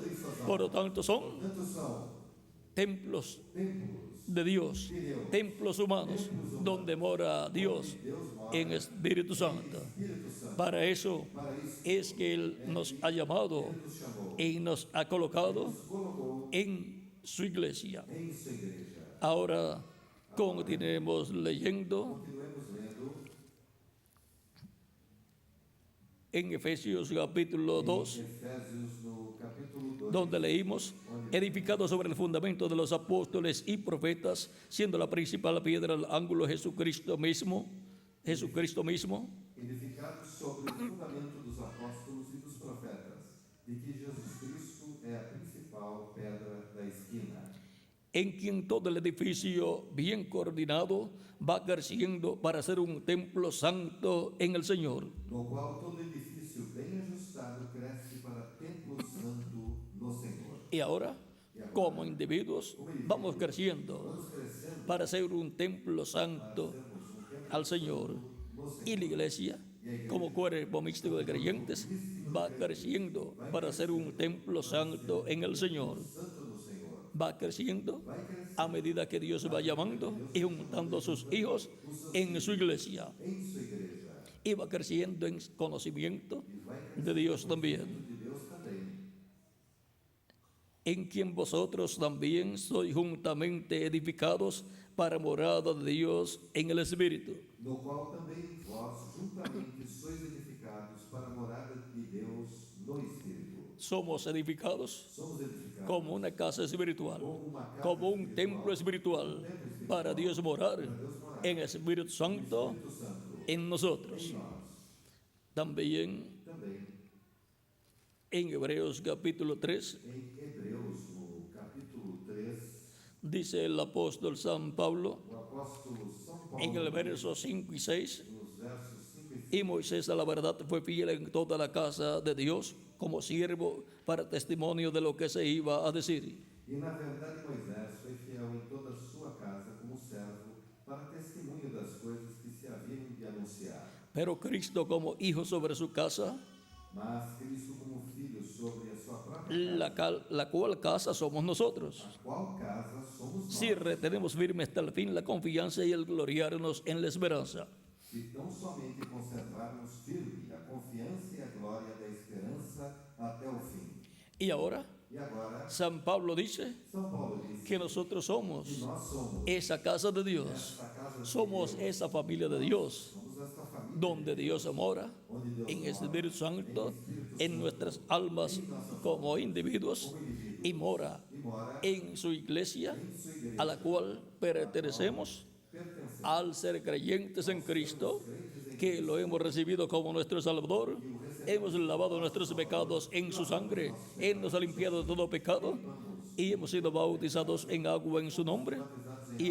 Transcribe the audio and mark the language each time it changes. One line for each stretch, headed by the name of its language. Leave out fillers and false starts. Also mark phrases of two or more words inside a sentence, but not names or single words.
Spanish: Por lo tanto, son templos de Dios, templos humanos donde mora Dios en Espíritu Santo. Para eso es que Él nos ha llamado y nos ha colocado en su iglesia.
Portuguese: em sua igreja.
Spanish: Ahora continuemos leyendo
Portuguese: Continuemos lendo
Spanish: en Efesios capítulo 2,
Portuguese: Efésios no capítulo 2,
Spanish: donde leímos: edificado sobre el fundamento de los apóstoles y profetas, siendo la principal piedra el ángulo Jesucristo mismo,
Portuguese: edificado sobre o fundamento dos apóstolos e dos profetas, de que Jesus Cristo é a principal pedra da esquina,
Spanish: en quien todo el edificio bien coordinado va creciendo para ser un templo santo en el Señor.
Portuguese: no qual todo edifício bem ajustado cresce para templo santo no Senhor.
Spanish: Y ahora, como individuos, vamos creciendo para ser un templo santo al Señor. Y la iglesia, como cuerpo místico de creyentes, va creciendo para ser un templo santo en el Señor. Va creciendo a medida que Dios va llamando y juntando a sus hijos en su iglesia.
Portuguese: Em sua igreja,
Spanish: Y va creciendo en conocimiento de Dios también,
Portuguese: de Deus também,
Spanish: en quien vosotros también sois juntamente edificados para morada de Dios en el Espíritu.
Portuguese: no qual também vós juntamente sois edificados para a morada de Deus no Espírito.
Spanish: Somos edificados
Portuguese: Somos edificados
Spanish: como una casa espiritual, como un templo espiritual, para Dios morar en Espíritu Santo en nosotros. También
Portuguese: também
Spanish: en Hebreos capítulo 3
Portuguese: em Hebreus, no capítulo 3,
Spanish: dice el apóstol San Pablo
Portuguese: o apóstolo São Paulo,
Spanish: en el verso 5 y 6:
Portuguese: nos versos 5 e 6,
Spanish: y Moisés a la verdad fue fiel en toda la casa de Dios como siervo para testimonio de lo que se iba a decir.
Portuguese: e na verdade Moisés foi fiel em toda a sua casa como servo para testemunho das coisas que se haviam de anunciar.
Spanish: Pero Cristo como hijo sobre su casa,
Portuguese: Mas Cristo como filho sobre a sua própria
Spanish: la cual casa somos nosotros,
Portuguese: qual casa somos nós.
Spanish: si retenemos firme hasta el fin la confianza y el gloriarnos en la esperanza.
Portuguese: se tão somente conservarmos firme a confiança e a glória da esperança até o fim.
Spanish: Y ahora,
Portuguese: E agora,
Spanish: San Pablo dice
Portuguese: São Paulo diz
Spanish: que nosotros somos
Portuguese: que nós somos
Spanish: esa casa de Dios,
Portuguese: esta casa de
Spanish: somos
Portuguese: Deus,
Spanish: esa familia de Dios,
Portuguese: somos esta família
Spanish: donde Dios mora
Portuguese: onde Deus
Spanish: en el
Portuguese: mora,
Spanish: Espíritu Santo, en nuestras almas como individuos, y mora
Portuguese: e mora
Spanish: en su iglesia,
Portuguese: em sua igreja,
Spanish: a la cual pertenecemos
Portuguese: pertencendo
Spanish: al ser creyentes en Cristo, que lo hemos recibido como nuestro Salvador. Hemos lavado nuestros pecados en su sangre, Él nos ha limpiado de todo pecado y hemos sido bautizados en agua en su nombre, y